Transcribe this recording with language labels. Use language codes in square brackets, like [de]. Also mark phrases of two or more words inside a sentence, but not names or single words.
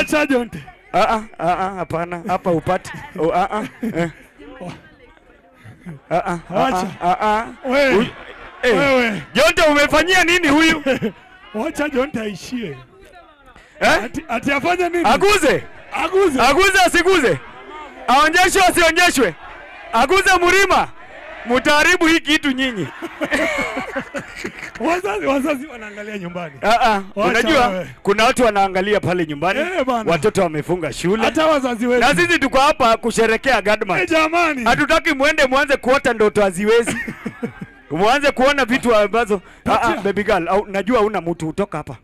[sw] Wacha Jonte. Hapana. Hapa upati. Wewe. Jonte umefanyia nini huyu? Wacha Jonte aishie. Ati afanye nini? Aguze. Aguze. Aguze asiguze? Aonyeshwe asionyeshwe? Aguze mlima? Mutaharibu hii kitu nyinyi. Wazazi wanaangalia nyumbani. Unajua kuna watu wanaangalia pale nyumbani. Watoto wamefunga shule. Hata wazazi wetu. Na sisi tuko hapa kusherekea Godman. Jamani. Hatutaki muanze kuota ndoto haziwezi. Muanze kuona vitu ambazo [en] baby girl, [sw] najua una mtu utoka hapa.